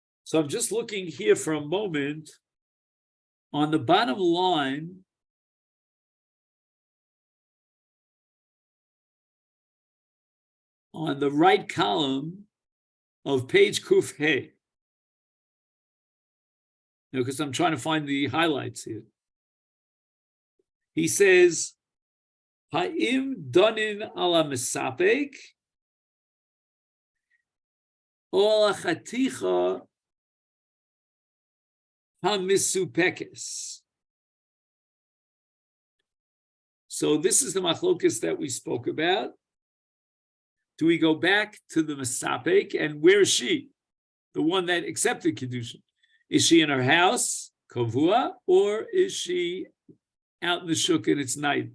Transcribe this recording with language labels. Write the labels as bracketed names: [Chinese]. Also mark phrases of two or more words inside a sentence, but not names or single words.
[English] So I'm just looking here for a moment. On the bottom line, on the right column of page Kuf Hey, because I'm trying to find the highlights here. He says, [Hebrew] האם דנין על מספק, או על חתיכה המסופקת. [English] So this is the machlokes that we spoke about. Do we go back to the mesapek, and where is she? The one that accepted Kedushin. Is she in her house, Kavuah, or is she out in the shuk and it's night?